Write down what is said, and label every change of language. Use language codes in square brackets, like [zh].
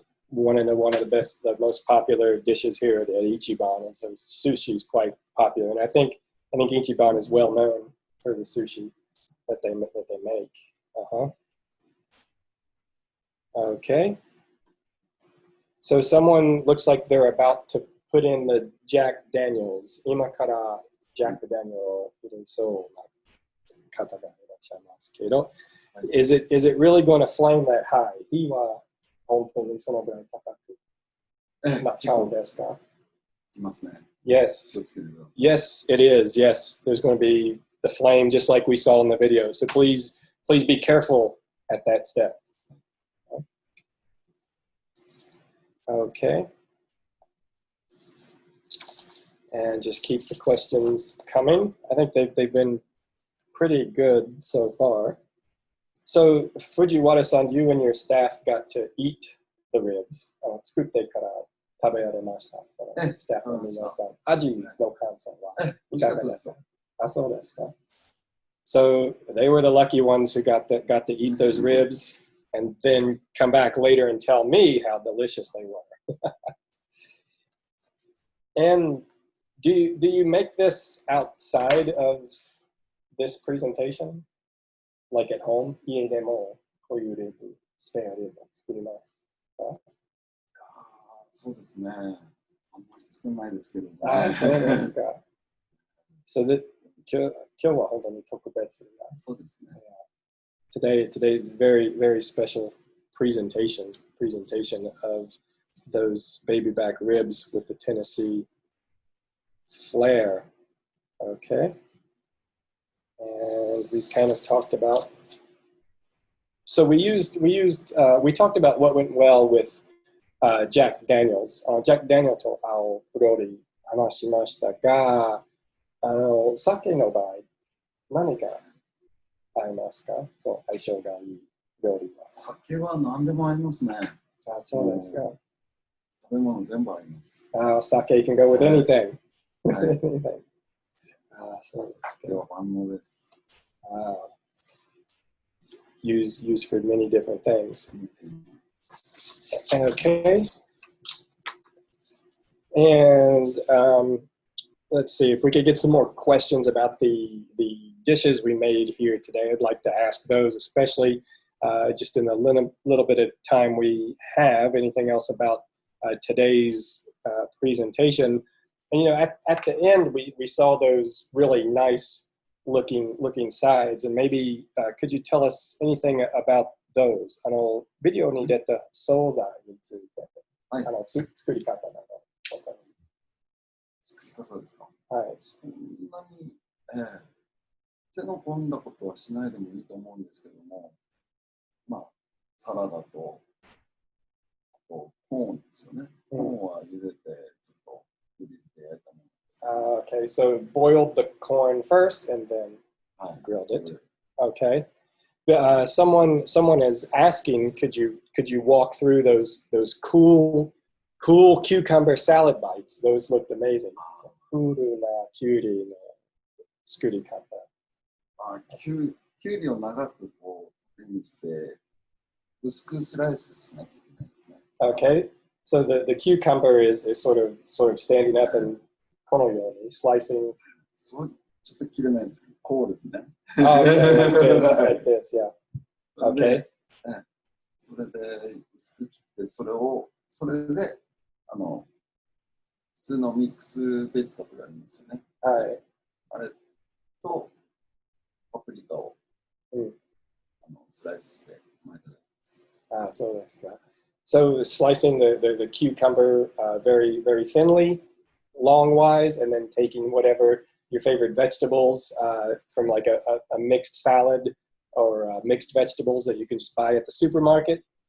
[en] One of the most popular dishes here at Ichiban, and so sushi is quite popular. And I think Ichiban is well known for the sushi that they make. Okay. So someone looks like they're about to put in the Jack Daniels. [ja] 今から Jack Daniel を入れそうな方がいらっしゃいますけど、 [en] is it really going to flame that high? [ja] 火は本当にそのぐらい高くなっちゃうんですか？いますね。 [en] Yes. Yes, it is. Yes, there's going to be the flame just like we saw in the video. So please be careful at that step. Okay. And just keep the questions coming. I think they've been pretty good so far. So Fujiwara-san, you and your staff got to eat the ribs. [ja] 作ってから食べられました。スタッフの皆さん。味の感想はいかがですか？あ、そうですか。 [en] So they were the lucky ones who got to eat those ribs and then come back later and tell me how delicious they were. And do you make this outside of this presentation? Like at home? [ja] 家でもこういうリブ、スペアリブ作りますか？そうですね。あんまり作らないですけど。あ、そうですか。 [en] So that [ja] 今日は本当に特別な。そうですね。 [en] Today's very, very special presentation of those baby back ribs with the Tennessee flair. Okay. And we've kind of talked about. So we talked about what went well with Jack Daniels. [ja] Jack Daniels と青フロリ話しましたが、酒の場合、何が合いますか？そう、相性がいい料理は。酒は何でも合いますね。あ、そうですか。食べ物全部合います。 [en] 酒 can go with anything. [ja] はい。そうですか。今日は万能です。 [en] Used for many different things. Okay. And let's see if we could get some more questions about the dishes we made here today. I'd like to ask those, especially just in the little bit of time we have. Anything else about today's presentation? And you know, at the end, we saw those really nice looking sides, and maybe could you tell us anything about those? [ja] ビデオに出た惣菜について、はい、作り方など。作り方ですか？はい。そんなに、手の込んだことはしないでもいいと思うんですけども、まあ、サラダと、あとコーンですよね。コーンは茹でて、ちょっとグリルで焼いたものです。 [en] Okay, so boiled the corn first and then grilled it. Okay. Someone is asking, could you walk through those cool cucumber salad bites? Those looked amazing. [ja] クールなキュウリの作り方。キュウリを長くこう手にして薄くスライスしなきゃいけないですね。 [en] Okay, so the cucumber is sort of standing up and [ja] このように [en] slicing. [ja] そうちょっと切れないんですけど、こうですね。 [en] Okay, like this, yeah. Okay. [ja] それで薄く切ってそれで普通のミックスベジタブルありますよね。はい。あれとパプリカを、スライスして巻いてあります。そうですか。 [en] So slicing the cucumber very, very thinly, longwise, and then taking whatever your favorite vegetables from like a mixed salad or mixed vegetables that you can just buy at the supermarket.